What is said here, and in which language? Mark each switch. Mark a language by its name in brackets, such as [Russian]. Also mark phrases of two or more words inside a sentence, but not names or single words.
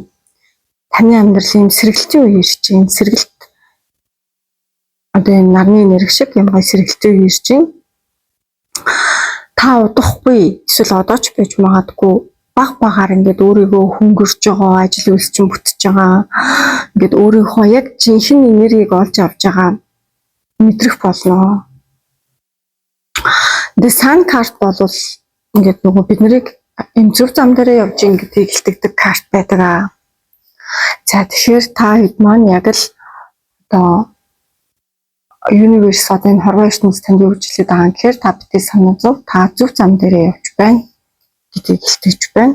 [Mongolian] Таны амьдралын сэргэлтийн үе ирж байна. Сэргэлт одоо энэ нарны энерги шиг юм гоё сэргэлтийн үе ирж байна. Та удахгүй эсвэл одоо ч байж магадгүй баг багаар ингээд өөрийгөө хөнгөрж байгаа, ажил үйлчлэн бүтэж байгаа. Ингээд өөрийнхөө яг жинхэнэ энергийг олж авч байгаа мэдрэх болно. [English] The Sun card [Mongolian] бол ингээд нөгөө бид нарыг энэ зөв зам дээр явж ингээд хэлдэг карт байдаг. За тэгэхээр та хэд маань яг л одоо Universe одоо энэ хорвоо ертөнцийн танд юу гэж хэлээд байгаа юм гэхээр та битгий санаа зов, та зөв зам дээр явж байна гэдгийг хэлтгэж байна.